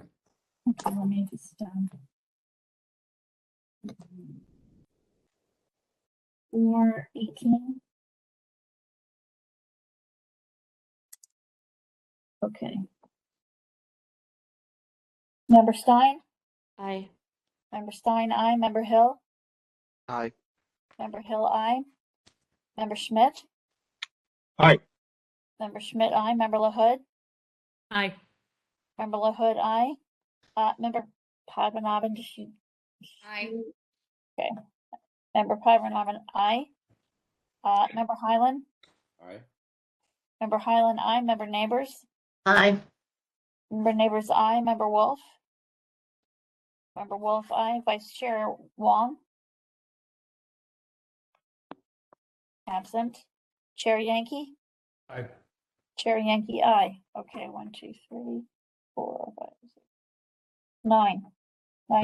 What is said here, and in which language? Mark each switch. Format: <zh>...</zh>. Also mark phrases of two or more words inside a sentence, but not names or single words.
<en>Okay, let me just 4:18. Okay. Member Stein? Aye. Member Stein, aye. Member Hill? Aye. Member Hill, aye. Member Schmidt? Aye. Member Schmidt, aye. Member LaHood? Aye. Member LaHood, aye. Member Padmanabhan, does she? Aye. Okay. Member Padmanabhan, aye. Member Highland? Aye. Member Highland, aye. Member Neighbors? Aye. Member Neighbors, aye. Member Wolf? Member Wolf, aye. Vice Chair Wong? Absent. Chair Yankee? Aye. Chair Yankee, aye. Okay, 1, 2, 3, 4, 5, 6, 9. 9</en>